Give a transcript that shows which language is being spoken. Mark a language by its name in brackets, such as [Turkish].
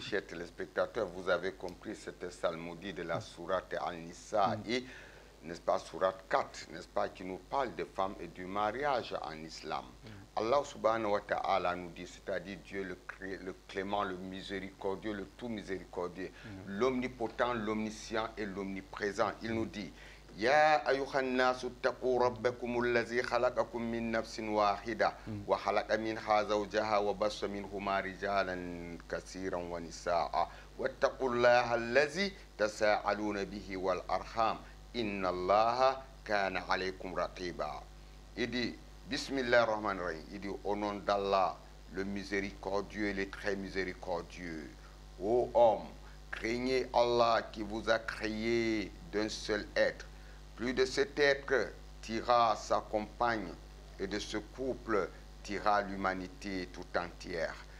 [French] Chers téléspectateurs, vous avez compris cette psalmodie de la sourate An-Nisa et n'est-ce pas, sourate 4, n'est-ce pas, qui nous parle des femmes et du mariage en islam. Allah subhanahu wa ta'ala nous dit, c'est-à-dire Dieu le clément, le miséricordieux, le tout miséricordieux, l'omnipotent, l'omniscient et l'omniprésent. Il nous dit, [Arabic] يا أيها الناس اتقوا ربكم الذي خلقكم من نفس واحدة وخلق منها زوجها وبث منهما رجالا كثيرا ونساء واتقوا الله الذي تساءلون به والأرحام إن الله كان عليكم رقيبا. [French] Il dit Bismillah ar-Rahman ar-Rahim. Il dit au nom d'Allah, le miséricordieux et le très miséricordieux. Ô homme, craignez Allah qui vous a créé d'un seul être. Plus de cet être tira sa compagne et de ce couple tira l'humanité tout entière.